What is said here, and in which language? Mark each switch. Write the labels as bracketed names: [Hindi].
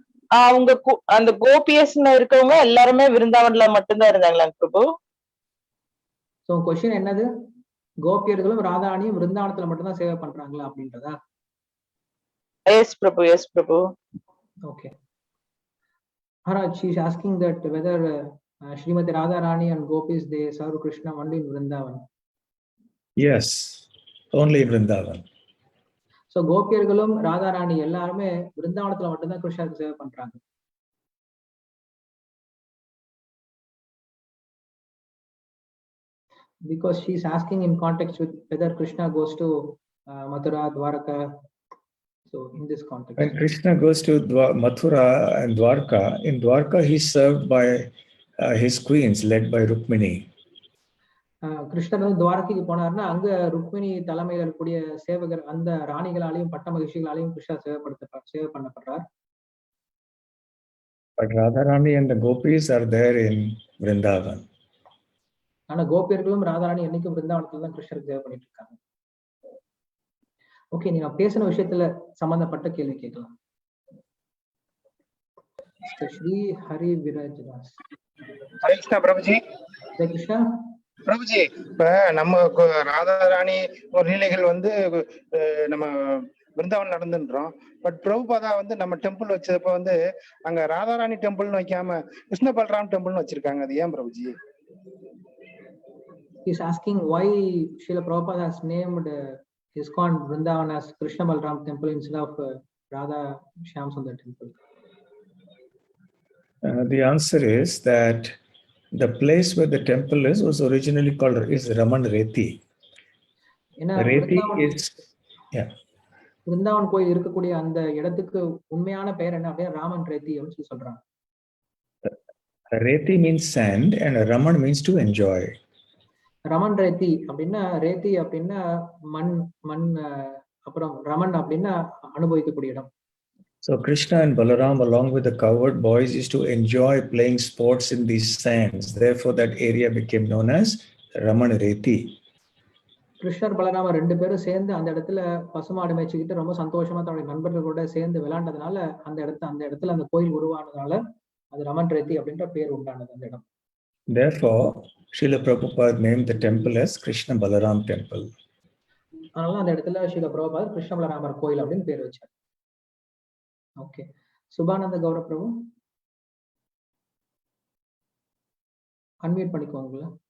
[Tamil] அவங்க அந்த கோபியஸ்ல இருக்கவங்க எல்லாருமே விருந்தாவன்ல மட்டும்தான் இருந்தாங்களாங்க பிரபு. சோ क्वेश्चन என்னது? கோபியர்களும் ராதாராணியும் விருந்தாவனத்துல மட்டும்தான் சேவை பண்றாங்களா அப்படின்றதா? S Prabhu, S Prabhu. Okay. [English] Maharaj, she is asking that whether Srimati Radharani and gopis they serve Krishna only in Vrindavan. Yes, only in Vrindavan. [Tamil] So கோபியர்களும் Radharani எல்லாருமே விருந்தாவனத்துல மட்டும்தான் கிருஷ்ணருக்கு சேவை பண்றாங்க. [English] Because she is asking in context with whether Krishna goes to Mathura, Dwarka. So in this context, when Krishna goes to Mathura and Dwarka, in Dwarka he is served by his queens led by Rukmini. [Tamil] கிருஷ்ணர் வந்து துவாரகைக்கு போனார்னா அங்க ருக்மிணி தலைமையில் இருக்கக்கூடிய சேவகர் அந்த ராணிகளாலையும் பட்ட மகிழ்ச்சிகளாலையும் கிருஷ்ணர் சேவை பண்ணப்படுறார். [English] But Radharani and the gopis are there in Vrindavan. [Tamil] ஆனா கோபியர்களும் ராதாராணி என்னைக்கும் விருந்தாவனத்துல தான் கிருஷ்ணருக்கு சேவை பண்ணிட்டு இருக்காங்க. ஓகே, நீங்க பேசின விஷயத்துல சம்பந்தப்பட்ட கேள்வி கேட்கலாம். ஸ்ரீ ஹரி விராஜ்தாஸ். ஹரே கிருஷ்ணா பிரபுஜி. ஹரே கிருஷ்ணா. பிரபுஜி, இப்ப நம்ம ராதாராணி ஒரு லீலைகள் வந்து நம்ம பிருந்தாவன் நடந்துன்றோம். பட் பிரபுபாதா வந்து நம்ம டெம்பிள் வச்சப்ப வந்து அங்க ராதாராணி டெம்பிள்னு வைக்காம கிருஷ்ண பல்ராம் டெம்பிள்னு வச்சிருக்காங்க. அது ஏன் Prabhuji? [English] He's asking why Srila Prabhupada has named ISKCON Vrindavan as Krishna Balram temple instead of Radha Shyam Sundar temple. The answer is that the place where the temple is was originally called is Raman Reti. Reti is, yeah. [Tamil] Vrindavan கோயில் இருக்கக்கூடிய அந்த இடத்துக்கு உண்மையான பெயர் என்ன அப்படியே ராமன் ரேத்தி அப்படின்னு சொல்றாங்க. [English] Reti means sand and Raman means to enjoy. [Tamil] Raman ரேத்தி அப்படின்னா ரேத்தி அப்படின்னா மண் அப்புறம் ரமன் அப்படின்னா அனுபவிக்கக்கூடிய இடம். [English] So Krishna and Balaram along with the cowherd boys used to enjoy playing sports in these sands. Therefore that area became known as Raman Reti. [Tamil] கிருஷ்ணர் பலராம ரெண்டு பேரும் சேர்ந்து அந்த இடத்துல பசுமாடு மேய்ச்சிக்கிட்டு ரொம்ப சந்தோஷமா தன்னுடைய நண்பர்களோட சேர்ந்து விளையாண்டதுனால அந்த இடத்துல அந்த கோயில் உருவானதுனால அது ரமன் ரேத்தி அப்படின்ற பேர் உண்டானது அந்த இடம். [English] Therefore Srila Prabhupada named the temple as Krishna Balaram temple. [Tamil] அதனால அந்த இடத்துல ஸ்ரீல பிரபுபாத் கிருஷ்ண பலராமர் கோயில் அப்படின்னு பேர் வச்சார். ஓகே, சுபானந்த கௌரவ பிரபு அன்மியூட் பண்ணிக்கோங்க.